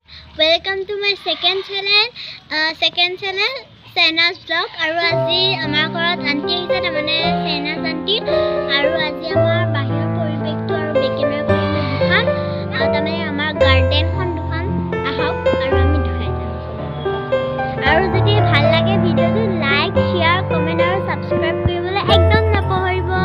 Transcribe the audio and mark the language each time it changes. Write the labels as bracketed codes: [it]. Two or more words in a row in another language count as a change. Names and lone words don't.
[en] Welcome to my second channel, Sena's vlog. [as] আৰু আজি আমাৰ ঘৰত aunty আহিছে তামানে Sena's aunty. আৰু আজি আমাৰ বাহিৰ পৰিৱেশ তো আৰু বেকেমেৰ পৰিৱেশ দুখন. তামানে আমাৰ garden খন দুখন. আহক আৰু আমি দেখুৱাই যাম। আৰু যদি ভাল লাগে video তো [en] like, share, comment [as] আৰু subscribe কৰিবলৈ একদম নাপাহৰিব.